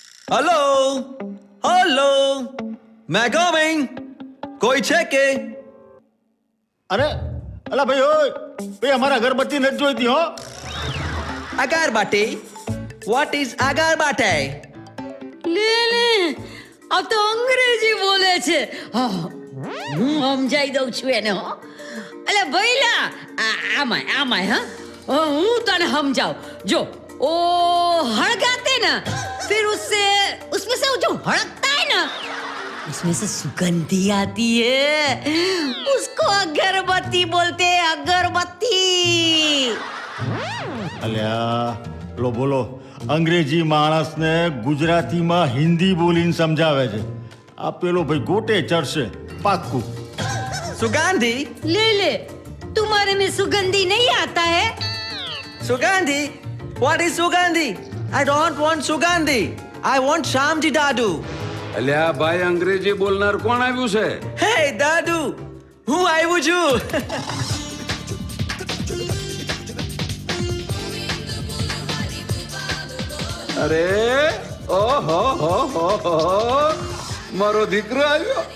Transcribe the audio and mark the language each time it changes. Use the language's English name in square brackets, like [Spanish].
[Hindi] Hello hello मैं coming कोई [Gujarati] છે કે અરે અલા ભાઈ ઓય ભાઈ અમારા અગરબત્તી નથી જોઈતી હો. [English] અગરબત્તી what is અગરબત્તી [Gujarati] લે લે આ તો અંગ્રેજી બોલે છે. હા, હું સમજાઈ દઉં છું એને. હો અલે ભઈલા આમાય હા હું તને સમજાવ. જો [Hindi] ओ हड़काते ना फिर उसमें से जो हड़कता है ना उसमें से सुगंधी आती है, उसको अगरबत्ती बोलते हैं. अगरबत्ती. [Gujarati] અલ્યા લો બોલો અંગ્રેજી માણસને ગુજરાતીમાં હિન્દી બોલીને સમજાવે છે. આ પેલો ભાઈ ગોટે ચડશે પાક્કું. [Hindi] सुगंधी ले ले, तुम्हारे में सुगंधी नहीं आता है. [English] सुगंधी what is सुगंधी I don't want सुगंधी I want श्यामजी दादू. [Gujarati] અલ્યા ભાઈ અંગ્રેજી બોલનાર કોણ આવ્યું છે? Hey દાદુ હું આવ્યું છું. અરે ઓહો હો હો હો મારો દીકરો આવ્યો.